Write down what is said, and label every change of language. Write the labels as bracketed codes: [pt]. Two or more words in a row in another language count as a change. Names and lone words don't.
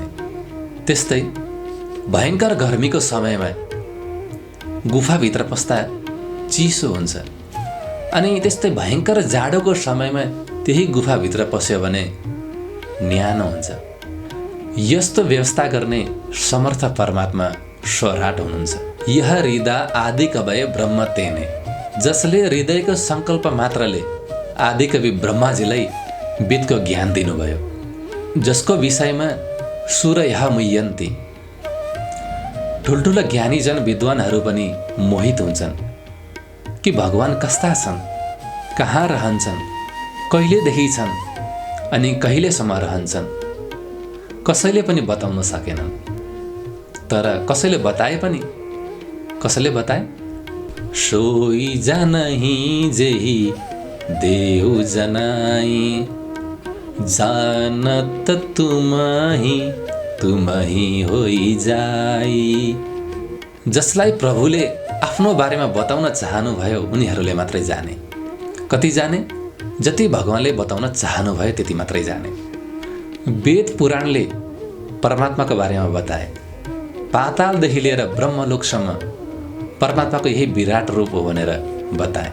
[ne] त्यस्तै भयङ्कर गर्मीको समयमा गुफाभित्र पस्दा चिसो हुन्छ, अनि त्यस्तै भयङ्कर जाडोको समयमा त्यही गुफाभित्र पस्यो भने न्यानो हुन्छ। यस्तो व्यवस्था गर्ने समर्थ परमात्मा स्वराट हुनुहुन्छ। [sa] यह हृदय आदि कवय ब्रह्म तेने, [ne] जसले हृदयको सङ्कल्प मात्रले आदि कवि ब्रह्माजीलाई वेदको ज्ञान दिनुभयो, जसको विषयमा [sa] सूरयः मुह्यन्ति। [ne] ठुल्ठुला ज्ञानीजन विद्वानहरू पनि मोहित हुन्छन् कि भगवान कस्ता छन्, कहाँ रहन्छन्, कहिलेदेखि छन् अनि कहिलेसम्म रहन्छन्। कसैले पनि बताउन सकेनन्। तर कसैले बताए पनि, कसैले बताए, [awa] सोई जानही जेही देऊ जनाई, जानत तुमही तुमही होई जाई। [ne] जसलाई प्रभुले आफ्नो बारेमा बताउन चाहनुभयो उनीहरूले मात्रै जाने। कति जाने? जति भगवानले बताउन चाहनुभयो त्यति मात्रै जाने। वेद पुराणले परमात्माको बारेमा बताए। पातालदेखि लिएर ब्रह्मलोकसम्म परमात्माको यही विराट रूप हो भनेर बताए।